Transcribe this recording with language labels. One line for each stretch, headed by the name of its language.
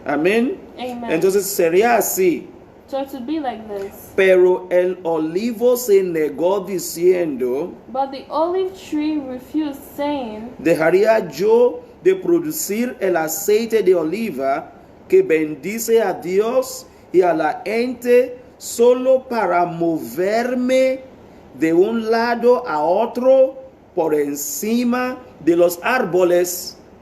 Spanish: Amén.
English: Amen.
Spanish: Entonces sería así.
English: So it would be like this.
Spanish: Pero el olivo se negó diciendo,
English: But the olive tree refused, saying,
Spanish: ¿dejaría yo de producir el aceite de oliva que bendice a Dios y a la gente solo para moverme de un lado a otro por encima de los árboles?